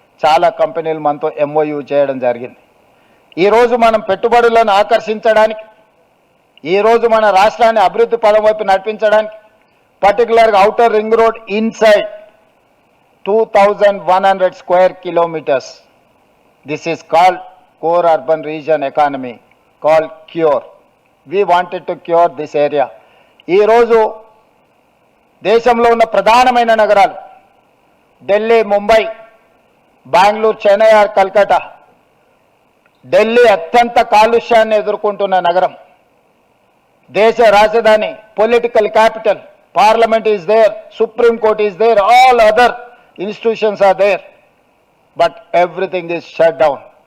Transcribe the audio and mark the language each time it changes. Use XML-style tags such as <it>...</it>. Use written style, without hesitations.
<te>చాలా కంపెనీలు మనతో MOU చేయడం జరిగింది. ఈరోజు మనం పెట్టుబడులను ఆకర్షించడానికి, ఈరోజు మన రాష్ట్రాన్ని అభివృద్ధి పదం వైపు నడిపించడానికి, పర్టికులర్గా outer ring road inside</te> <en>2100 square kilometers. This is called Core Urban Region Economy, called CURE. We wanted to cure this area.</en> <te>ఈ రోజు దేశంలో ఉన్న ప్రధానమైన నగరాలు ఢిల్లీ, ముంబై, బెంగళూరు, చెన్నై ఆర్ కల్కటా. ఢిల్లీ అత్యంత కాలుష్యాన్ని ఎదుర్కొంటున్న నగరం, దేశ రాజధాని, political capital,</te> <en>Parliament is there, supreme court is there, all other institutions are there, but everything is shut down.</en>